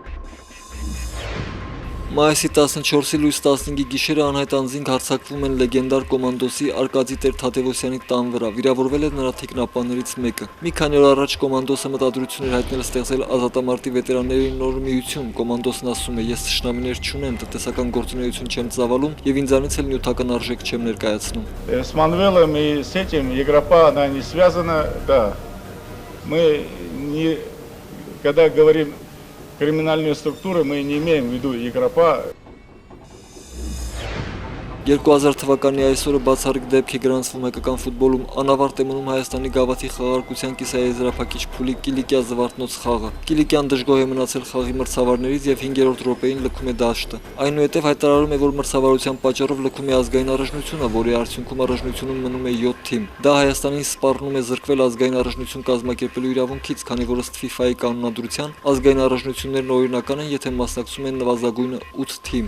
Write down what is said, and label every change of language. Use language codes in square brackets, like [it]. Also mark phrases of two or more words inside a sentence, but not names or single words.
[hy] Մայիսի 14-ի լույս 15-ի գիշերը անհայտ անձինք հարձակվում են լեգենդար կոմանդոսի Արկադի Տեր Թադևոսյանի տան վրա։ Վիրավորվել է նրա թիկնապաններից մեկը։ Մի քանի օր առաջ կոմանդոսը մտադրություն էր հայտնել ստեղծել ազատամարտի վետերանների նոր միություն։ Կոմանդոսն ասում է՝ ես թշնամիներ չունեմ, տնտեսական գործունեություն չեմ ծավալում եւ инձանից էլ նյութական արժեք չեմ ներկայացնում։ [ru] С Мануэлом и с этим Егропа она не связана, да. Мы не когда говорим криминальные структуры, мы не имеем в виду Егропа. [hy] 2000 թվականի այսօրը բացառիկ դեպք է գրանցվում հայկական ֆուտբոլում, անավարտ է մնում Հայաստանի գավաթի խաղարկության կիսաեզրափակիչ փուլի Կիլիկիա Զվարթնոց խաղը։ Կիլիկիան դժգոհ է մնացել խաղի մրցավարներից եւ 5-րդ րոպեին լքում է դաշտը։ Այնուհետև հայտարարում է, որ մրցավարության պատճառով լքում է ազգային առաջնությունը, որի արդյունքում առաջնությունում մնում է 7 թիմ։ Դա Հայաստանին սպառնում է զրկվել ազգային առաջնություն կազմակերպելու իրավունքից, քանի որ ըստ FIFA-ի կանոնադրության ազգային առաջնություններն օրինական են, եթե մասնակցում են նվազագույնը 8 թիմ։